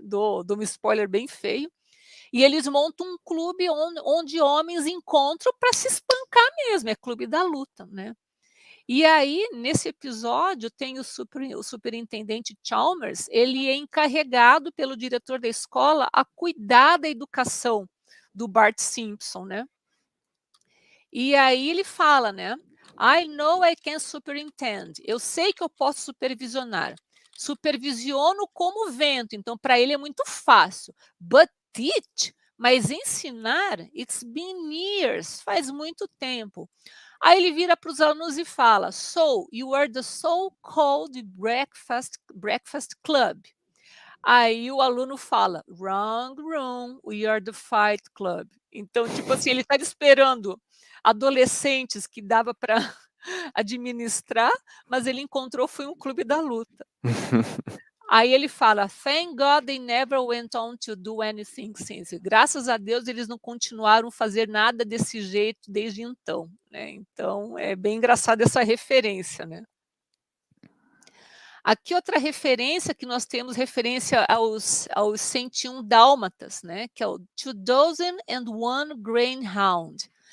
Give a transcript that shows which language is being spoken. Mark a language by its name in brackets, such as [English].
[Portuguese] Dou um spoiler bem feio. E eles montam um clube onde homens encontram para se espancar mesmo, é clube da luta, né? E aí, nesse episódio, tem o superintendente Chalmers, ele é encarregado pelo diretor da escola a cuidar da educação do Bart Simpson, né? E aí ele fala, né? [English] I know I can superintend. [Portuguese] Eu sei que eu posso supervisionar. Supervisiono como vento, então para ele é muito fácil. [English] But teach, [Portuguese] mas ensinar, [English] it's been years, [Portuguese] faz muito tempo. Aí ele vira para os alunos e fala: [English] So, you are the so-called breakfast club. [Portuguese] Aí o aluno fala: [English] Wrong room, we are the fight club. [Portuguese] Então, tipo assim, ele está esperando adolescentes que dava para administrar, mas ele encontrou foi um clube da luta. Aí ele fala: [English] Thank God they never went on to do anything since. [Portuguese] Graças a Deus eles não continuaram a fazer nada desse jeito desde então, né? Então é bem engraçado essa referência, né? Aqui outra referência que nós temos referência aos 101 dálmatas, né, que é o 2001 Greyhound.